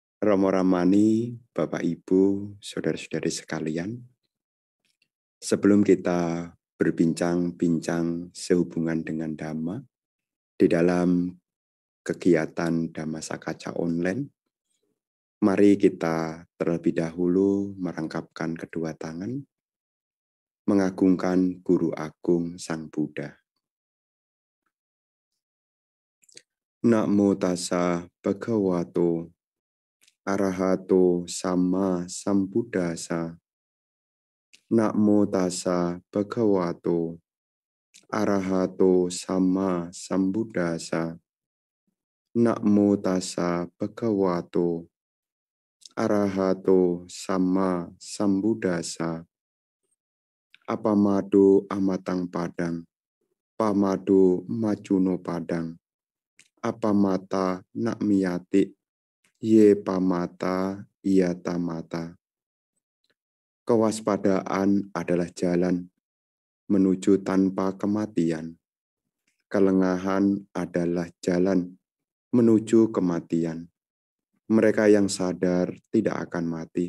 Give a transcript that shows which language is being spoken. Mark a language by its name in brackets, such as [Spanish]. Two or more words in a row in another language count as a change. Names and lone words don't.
[Indonesian] Romo Ramani, Bapak Ibu, Saudara-saudari sekalian, sebelum kita berbincang-bincang sehubungan dengan Dhamma di dalam kegiatan Dhamma Sakaca online, mari kita terlebih dahulu merangkapkan kedua tangan, mengagungkan Guru Agung Sang Buddha. [Pali] Namo tassa bhagavato arahato sama sambuddhassa. Namo tassa bhagavato arahato sama sambuddhassa. Namo tassa bhagavato arahato sama sambuddhassa. Apamado amatang padang, pamado majuno padang, apamata nak miyati, ye pamata iyata mata. [Indonesian] Kewaspadaan adalah jalan menuju tanpa kematian. Kelengahan adalah jalan menuju kematian. Mereka yang sadar tidak akan mati.